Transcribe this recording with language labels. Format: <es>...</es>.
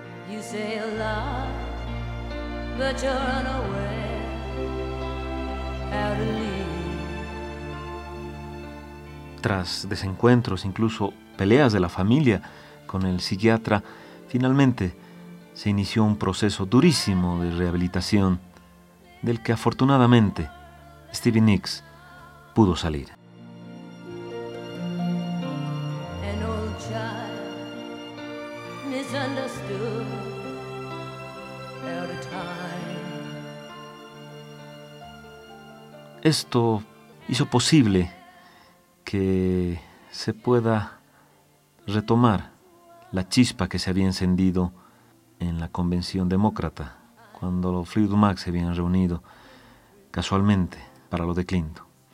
<en>You say a lot, but you're unaware how to leave.</en> <es>Tras desencuentros, incluso peleas de la familia con el psiquiatra, finalmente se inició un proceso durísimo de rehabilitación, del que afortunadamente Stevie Nicks pudo salir.</es> <en>An old child misunderstood out of time.</en> <es>Esto hizo posible que se pueda retomar la chispa que se había encendido en la Convención Demócrata, cuando los Fleetwood Mac se habían reunido casualmente para lo de Clinton.</es>